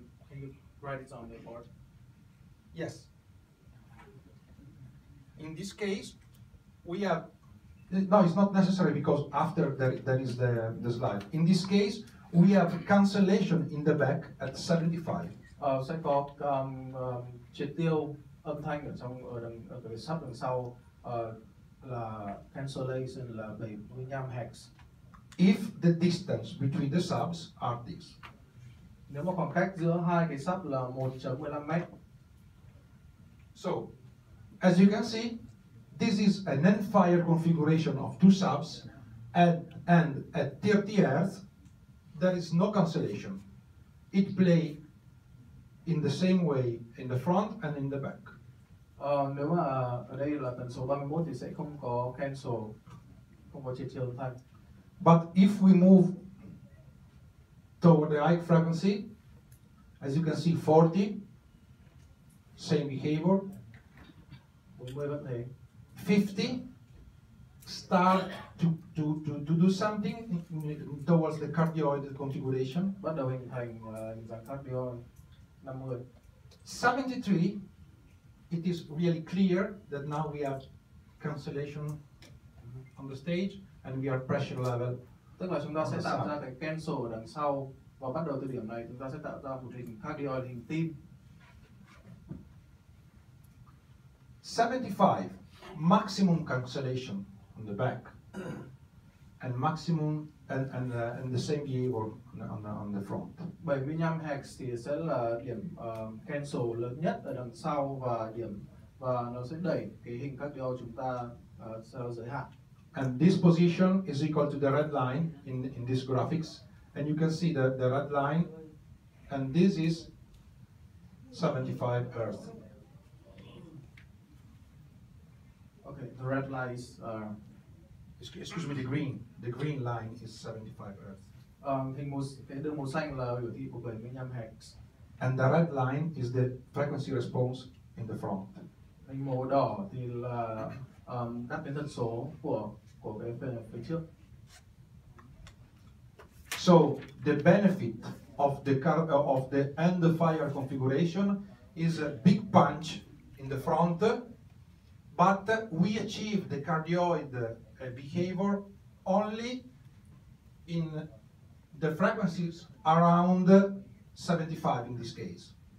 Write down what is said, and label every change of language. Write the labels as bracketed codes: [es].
[en] Can you write it on the board? Yes. In this case, we have, no, it's not necessary because after there is the slide. In this case, we have cancellation in the back at 75. [vi] Sẽ có triệt tiêu âm thanh ở cái sub đằng sau là cancellation là 75 Hz. [en] If the distance between the subs are this. [vi] Nếu mà khoảng cách giữa hai cái sub là 1.15 mét. [en] So, as you can see, this is an end-fire configuration of two subs, and at 30 Hz, there is no cancellation. It plays in the same way in the front and in the back. [vi] Nếu mà ở đây là tần số 31 thì sẽ không có cancel, không có triệt tiêu âm thanh. [en] But if we move toward the high frequency, as you can see, 40, same behavior. [vi] 40 vẫn thế. [en] 50, start to do something towards the cardioid configuration. [vi] Bắt đầu hình thành hình dạng cardioid. [en] 50. 73, it is really clear that now we have cancellation on the stage and we are pressure level. [vi] Tức là chúng ta sẽ tạo ra cái cancel ở đằng sau, và bắt đầu từ điểm này chúng ta sẽ tạo ra một hình cardioid, hình tim. [en] 75, maximum cancellation on the back, and maximum and the same behavior on the front. [vi] 75 Hz thì sẽ là điểm cancel lớn nhất ở đằng sau, và nó sẽ đẩy cái hình cardioid chúng ta theo giới hạn. [en] And this position is equal to the red line in this graphics, and you can see the red line, and this is 75 Hz. Okay, the red line is excuse me, the green line is 75 Hz. [vi] Cái đường màu xanh là biểu thị của 75 Hz. [en] And the red line is the frequency response in the front. [vi] Hình màu đỏ thì là các cái tần số của cái phía trước. [en] So the benefit of the end fire configuration is a big punch in the front, but we achieve the cardioid behavior only in the frequencies around 75 in this case.